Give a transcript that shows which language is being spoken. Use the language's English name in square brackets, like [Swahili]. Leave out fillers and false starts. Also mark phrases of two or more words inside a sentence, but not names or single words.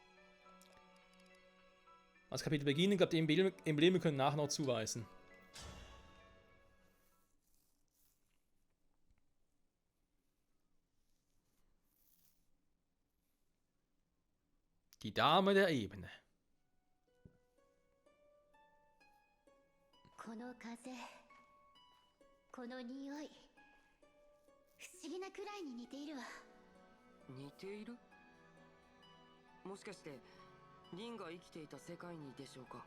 [German] Das Kapitel beginnen. Ich glaube, die Embleme können nachher noch zuweisen. Die Dame der Ebene. [Japanese] この風、この匂い、不思議なくらいに似ているわ。似ている？もしかしてリンが生きていた世界にでしょうか？